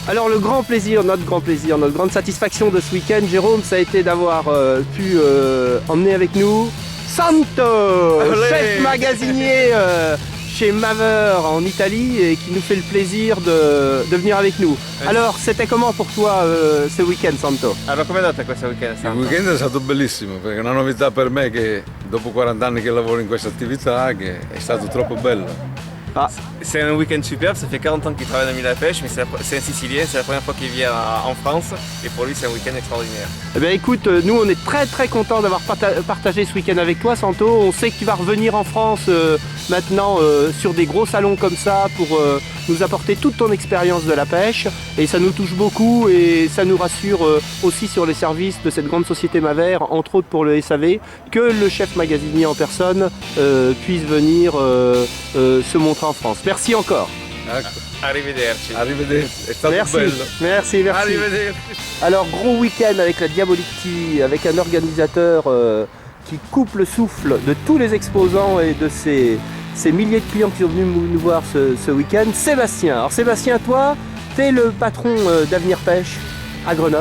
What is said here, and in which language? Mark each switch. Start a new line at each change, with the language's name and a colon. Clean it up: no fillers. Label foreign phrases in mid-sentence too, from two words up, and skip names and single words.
French: Alors le grand plaisir, notre grande satisfaction de ce week-end, Jérôme, ça a été d'avoir pu emmener avec nous Santo, chef magasinier chez Maver en Italie et qui nous fait le plaisir de venir avec nous. Alors c'était comment pour toi ce week-end, Santo?
Italian: Allora, com'è andata questo weekend? Il Santo? weekend è stato bellissimo perché è una novità per me che dopo 40 anni che lavoro in questa attività che è stato troppo bello.
French: C'est un week-end superbe, ça fait 40 ans qu'il travaille dans le milieu de la pêche, mais c'est un Sicilien, c'est la première fois qu'il vient en France, et pour lui c'est un week-end extraordinaire. Eh bien écoute, nous on est très contents d'avoir partagé ce week-end avec toi, Santo. On sait que tu vas revenir en France maintenant sur des gros salons comme ça pour nous apporter toute ton expérience de la pêche, et ça nous touche beaucoup et ça nous rassure aussi sur les services de cette grande société Maver, entre autres pour le SAV, que le chef magasinier en personne puisse venir se montrer en France. Merci encore.
Italian: Arrivederci. Arrivederci, è stato
French: Merci.
Italian: bello.
French: Merci.
Italian: Arrivederci.
French: Alors gros week-end avec la Diabolique TV, avec un organisateur qui coupe le souffle de tous les exposants et de ces milliers de clients qui sont venus nous voir ce week-end, Sébastien. Alors Sébastien, toi, tu es le patron d'Avenir Pêche à Grenoble.